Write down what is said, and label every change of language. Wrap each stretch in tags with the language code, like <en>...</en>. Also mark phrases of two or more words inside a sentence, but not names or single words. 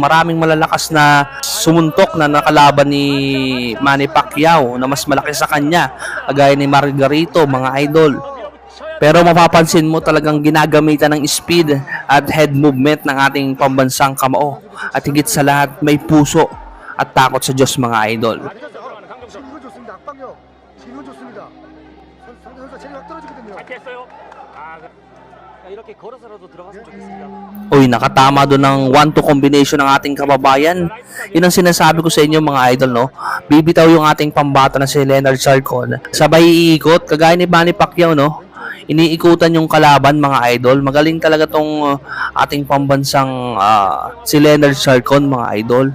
<tl>Maraming malalakas na sumuntok na nakalaban ni Manny Pacquiao na mas malaki sa kanya, kagaya ni Margarito, mga idol. Pero mapapansin mo talagang ginagamitan ng speed at</tl> <en>head movement</en> <tl>ng ating pambansang kamao. At higit sa lahat, may puso at takot sa Diyos mga idol.</tl> <ko>진구 좋습니다. 압박력. 진구 좋습니다. 상대 선수가 체력이 확 떨어지거든요. 잘 피했어요. 이렇게 걸어서라도 들어갔으면 좋겠습니다.</ko> <tl>Uy, nakatama doon ng 1-2 combination ng ating kababayan. Yun ang sinasabi ko sa inyo mga idol, no? Bibitaw yung ating pambata na si Leonard Sarcon. Sabay iikot, kagaya ni Manny Pacquiao, no? Iniikutan yung kalaban mga idol. Magaling talaga tong ating pambansang si Leonard Sarcon mga idol.</tl>